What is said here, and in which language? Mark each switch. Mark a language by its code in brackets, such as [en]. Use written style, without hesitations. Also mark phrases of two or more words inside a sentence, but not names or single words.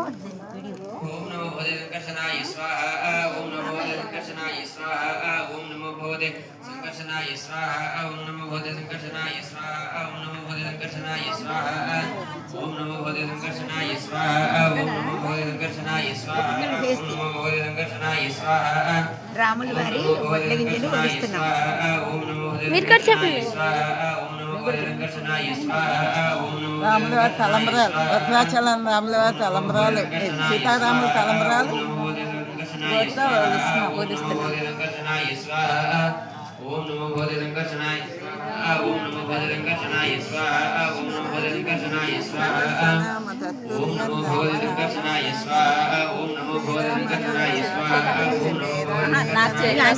[sa] ओम नमो भगवते संकर्षणाय स्वाहा ओम नमो भगवते संकर्षणाय स्वाहा ओम नमो भगवते संकर्षणाय स्वाहा ओम नमो भगवते संकर्षणाय स्वाहा ओम नमो भगवते संकर्षणाय स्वाहा ओम नमो भगवते संकर्षणाय स्वाहा ओम नमो भगवते संकर्षणाय स्वाहा ओम नमो भगवते संकर्षणाय स्वाहा [te] రాముల వారి వడ్ల గింజలు వదిస్తున్నాం [sa] ओम नमो भगवते [te] మీరు కట్ చెప్పండి [sa] स्वाहा ओम नमो भगवते संकर्षणाय स्वाहा ओम नमो [te] రాములవారి తలంబరాలు భద్రాచలం రాములవారి తలంబరాలు సీతారాముల తలంబరాలు [sa] వదిస్తున్నాం ओम नमो भगवते संकर्षणाय स्वाहा ओम नमो भगवते संकर्षणाय स्वाहा ओम नमो भगवते संकर्षणाय स्वाहा ओम नमो भगवते संकर्षणाय स्वाहा ओम नमो भगवते संकर्षणाय स्वाहा ओम नमो भगवते